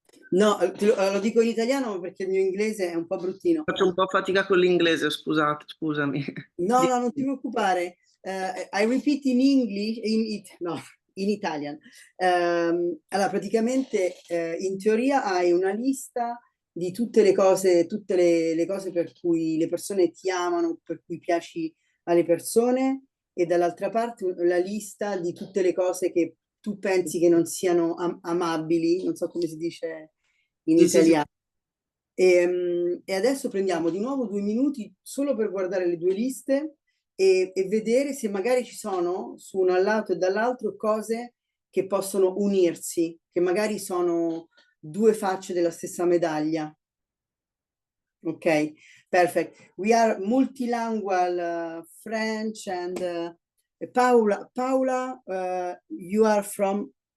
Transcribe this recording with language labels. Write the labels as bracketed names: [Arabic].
[Italian] No, lo dico in italiano perché il mio inglese è un po' bruttino. Faccio un po' fatica con l'inglese, scusami. No, non ti preoccupare. [English] I repeat in English, in Italian. [Italian] Allora, praticamente in teoria hai una lista di tutte le cose per cui le persone ti amano, per cui piaci alle persone, e dall'altra parte la lista di tutte le cose che tu pensi che non siano amabili, non so come si dice in italiano. E adesso prendiamo di nuovo 2 minuti solo per guardare le 2 liste e vedere se magari ci sono su un lato e dall'altro cose che possono unirsi, che magari sono 2 facce della stessa medaglia. [English] Ok, perfect. We are multilingual, French and Paula, you are from?